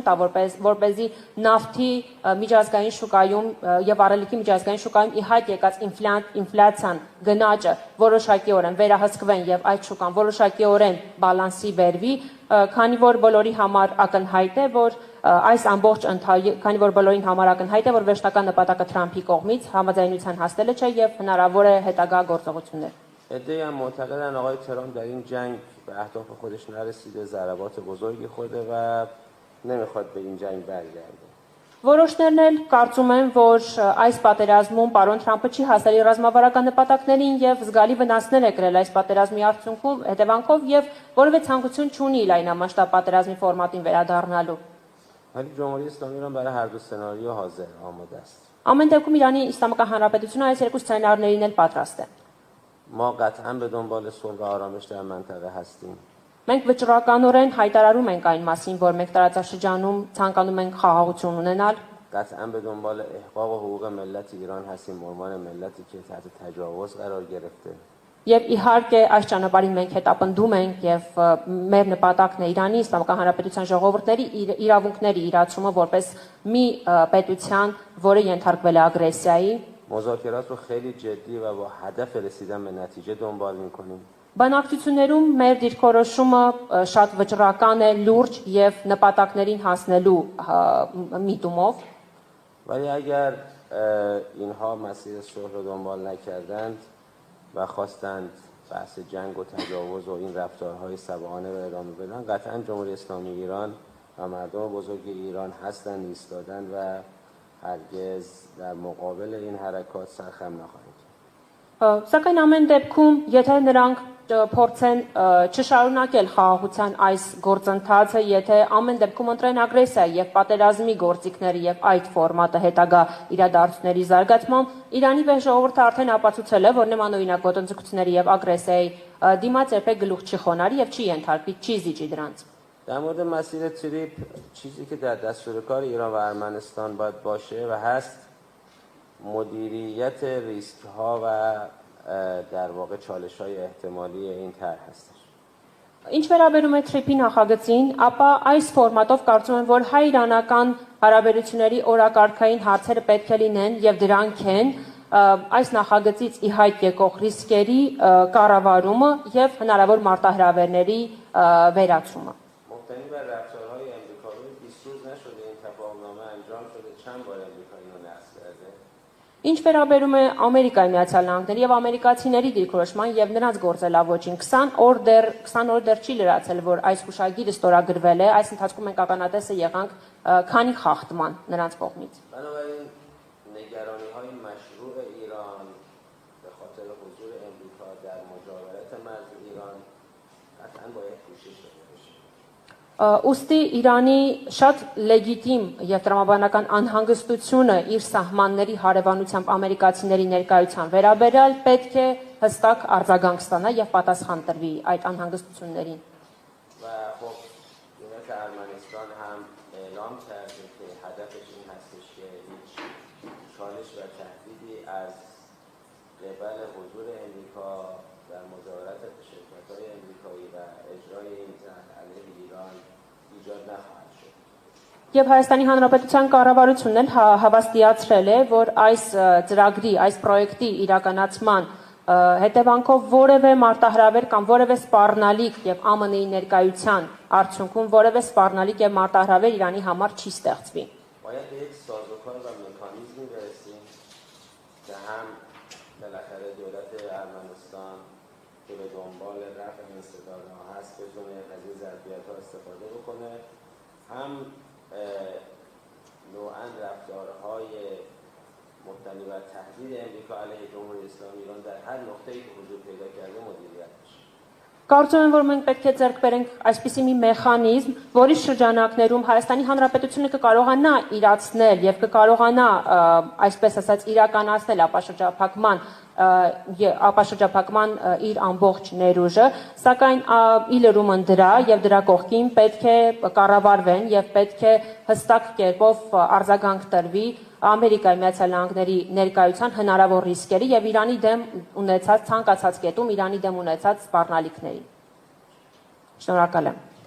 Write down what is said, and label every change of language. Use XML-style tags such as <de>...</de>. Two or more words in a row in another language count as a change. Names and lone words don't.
<hy>տա որպեսզի նավթի միջազգային շուկայում եւ առելիքի միջազգային շուկայում ի հայտ եկած ինֆլյացիան գնաճը որոշակիորեն վերահսկվեն եւ այդ շուկան որոշակիորեն բալանսի բերվի, քանի որ բոլորի համար ակնհայտ է, որ այս ամբողջ քանի որ բոլորին համար ակնհայտ է, որ վերջնական նպատակը Թրամփի կողմից համաձայնության հասնելը չէ եւ հնարավոր է հետագա գործողություններ։</hy> <fa>عده‌ای هم معتقدن آقای ترامپ در این جنگ به اهداف خودش نرسیده، ضربات بزرگی خورده و نمیخواد به این جنگ برگرده.</fa> <hy>Որոշներն էլ կարծում են, որ այս պատերազմում պարոն Թրամփը չի հասել իր ռազմավարական նպատակներին եւ զգալի վնասներ է կրել այս պատերազմի արդյունքում հետևանքով եւ որևէ ցանկություն չունի լայնամասշտաբ պատերազմի ֆորմատին վերադառնալու։</hy> <fa>ولی جمهوری اسلامی ایران برای هر دو سناریو حاضر آماده است.</fa> <hy>Ամեն դեպքում Իրանի Իսլամական Հանրապետությունը այս երկու սցենարներին էլ պատրաստ է։</hy> <fa>ما قطعا به دنبال صلح و آرامش در منطقه هستیم.</fa> <hy>Մենք վճռականորեն հայտարարում ենք այն մասին, որ մենք տարածաշրջանում ցանկանում ենք խաղաղություն ունենալ։</hy> <fa>قطعا به دنبال احقاق حقوق ملت ایران هستیم، به عنوان ملتی که تحت تجاوز قرار گرفته.</fa> <hy>Եվ իհարկե այս ճանապարհին մենք հետապնդում ենք եւ մեր նպատակն է Իրանի Իսլամական Հանրապետության ժողովուրդների իրավունքների իրացումը որպես մի պետության, որը ենթարկվել է ագրեսիայի։</hy> <fa>مذاکرات رو خیلی جدی و با هدف رسیدن به نتیجه دنبال می‌کنیم.</fa> <hy>Բանակցություններում մեր դիրքորոշումը շատ վճռական է, լուրջ եւ նպատակներին հասնելու միտումով։</hy> <fa>ولی اگر اینها مسیر صلح رو دنبال نکردند و خواستند بحث جنگ و تجاوز و این رفتارهای سبعانه رو ادامه بدن، قطعا جمهوری اسلامی ایران و مردم بزرگ ایران هستند، ایستادن و هرگز در مقابل این حرکات سرخم نخواهند.</fa> <hy>Սակայն ամեն դեպքում, եթե նրանք փորձեն չշարունակել խաղաղության այս գործընթացը, եթե ամեն դեպքում ընտրեն ագրեսիա եւ պատերազմի գործիքները եւ այդ ֆորմատը հետագա իրադարձությունների զարգացմամբ, Իրանի վեր ժողովուրդը արդեն ապացուցել է, որ նմանօրինակ ոտնձգությունների եւ ագրեսիայի դիմաց երբեք գլուխ չի խոնարհի եւ չի ենթարկվի, չի զիջի դրանց։</hy> <fa>در مورد مسیر تریپ چیزی که در دستور کار ایران و ارمنستان باید باشه و هست مدیریت ریسک ها و در واقع چالش های احتمالی این طرح هستش.</fa> <hy>Ինչ վերաբերում է TRIP-ի նախագծին, ապա այս ֆորմատով կարծում եմ, որ հայ-իրանական հարաբերությունների օրակարգային հարցերը պետք է լինեն եւ դրանք են այս նախագծից ի հայտ եկող ռիսկերի կառավարումը եւ հնարավոր մարտահրավերների վերացումը։</hy> <fa>مبتنی بر رفتارهای امریکایی 20 روز نشده این تفاهمنامه انجام شده، چند بار امریکا اینو نقض کرده.</fa> <hy>Ինչ վերաբերում է Ամերիկայի Միացյալ Նահանգների եւ ամերիկացիների դիրքորոշման եւ նրանց գործելավոճին 20 օր դեռ չի լրացել, որ այս հուշագիրը ստորագրվել է, այս ընթացքում մենք ականատեսը եղանք քանի խախտման նրանց կողմից։</hy> <fa>بنابراین نگرانی‌های مشروع ایران به خاطر حضور امریکا در مجاورت مرز ایران قطعاً باید پوشش داده بشه.</fa> <hy>Ուստի Իրանի շատ լեգիտիմ եւ տրամաբանական անհանգստությունը իր սահմանների հարևանությամբ ամերիկացիների ներկայության վերաբերյալ պետք է հստակ արձագանք ստանա եւ պատասխան տրվի այդ անհանգստություններին։</hy> <fa>و خب دولت ارمنستان هم اعلام کرده که هدفش این هستش که هیچ چالش و تهدیدی از قبل حضور امریکا در مجاورت شرکت‌های امریکایی و اجرای این طرح علیه ایران ایجاد نخواهد شد.</fa> <hy>Եվ Հայաստանի Հանրապետության կառավարությունն էլ հավաստիացրել է, որ այս ծրագրի, այս պրոյեկտի իրականացման հետևանքով որևէ մարտահրավեր կամ որևէ սպառնալիք եւ ԱՄՆ-ի ներկայության արդյունքում որևէ սպառնալիք եւ մարտահրավեր Իրանի համար չի ստեղծվի։</hy> <fa>باید به یک سازوکار و مکانیزمی برسیم که هم بالاخره دولت ارمنستان که به دنبال رفع این صداها هست بتونه از این ظرفیت‌ها استفاده بکنه، هم نوعاً رفتارهای مبتنی بر تهدید امریکا علیه جمهوری اسلامی ایران در هر نقطه‌ای که حضور پیدا کرده مدیریت بشه.</fa> <hy>Կարծում եմ, որ մենք պետք է ձեռք բերենք այսպիսի մի մեխանիզմ, որի շրջանակներում Հայաստանի Հանրապետությունը կկարողանա իրացնել եւ կկարողանա, այսպես ասած, իրականացնել ապաշրջափակման իր ամբողջ ներուժը, սակայն ի լրումն դրա եւ դրա կողքին պետք է կառավարվեն եւ պետք է հստակ կերպով արձագանք տրվի Ամերիկայի Միացյալ Նահանգների ներկայության հնարավոր ռիսկերի եւ Իրանի դեմ ունեցած ցանկացած կետում Իրանի դեմ ունեցած սպառնալիքների։ Շնորհակալ եմ։</hy>